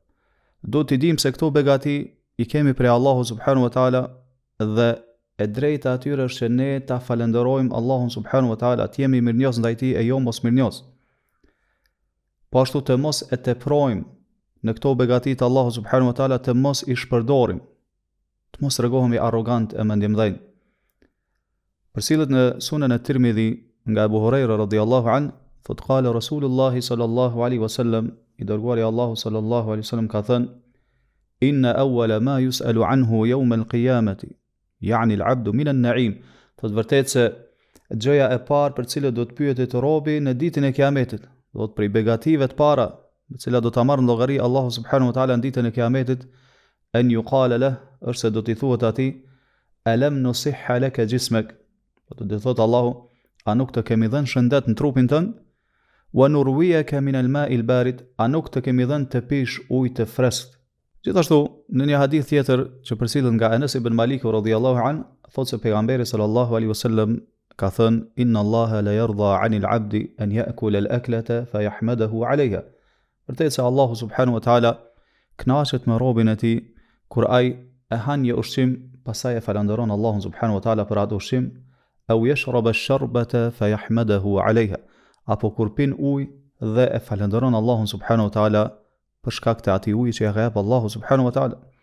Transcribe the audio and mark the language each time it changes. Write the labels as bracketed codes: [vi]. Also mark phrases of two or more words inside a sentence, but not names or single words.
[sq] Duhet të dimë se këto begati i kemi prej Allahu [ar] سبحانه وتعالى [sq] dhe e drejta atyre është që ne ta falenderojmë Allahun [ar] سبحانه وتعالى, [sq] të jemi mirënjohës ndaj tij e jo mos mirënjohës. Po ashtu të mos e teprojmë në këto begati të Allahut [ar] سبحانه وتعالى, [sq] të mos i shpërdorim, të mos regohemi arrogant e mendimdhënj. Përcillet në Sunen e Tirmidhi nga Abu Huraira [ar] رضي الله عن, [sq] thot [ar] قال رسول الله صلى الله عليه وسلم, [sq] i dërguari Allahu [ar] صلى الله عليه وسلم [sq] ka thënë: [ar] "إن أول ما يسأل عنه يوم القيامة يعني العبد من النعيم", [sq] thot vërtet se gjëja e parë për cilën do të pyetet robi në ditën e Kiametit, do të prej begative të para, me cilat do ta marrë në llogari Allahu [ar] سبحانه وتعالى [sq] në ditën e Kiametit, [ar] أن يقال له, [sq] është se do t'i thuhet atij: [ar] "ألم نصح لك جسمك", [sq] do të thotë Allahu: a nuk të kemi dhënë shëndet në trupin tënd? [ar] "ونرويك من الماء البارد", [sq] a nuk të kemi dhënë të pish ujë të freskët? Gjithashtu, në një hadith tjetër që përcillet nga Anas ibn Malik [ar] رضي الله عن, [sq] thotë se pejgamberi [ar] صلى الله عليه وسلم [sq] ka thënë: "Inna [ar] الله لا يرضى عن العبد أن يأكل الأكلة فيحمده عليها", [sq] vërtet se Allahu [ar] سبحانه وتعالى [sq] kënaqet me robën e tij kur ai e han një ushqim, pastaj e falenderon Allahun [ar] سبحانه وتعالى [sq] për atë ushqim, [ar] أو يشرب الشربة فيحمده عليها, [sq] apo kur pin ujë dhe e falenderon Allahun [ar] سبحانه وتعالى [sq] për shkak të atij uji që ja ka jep Allahu [ar] سبحانه وتعالى.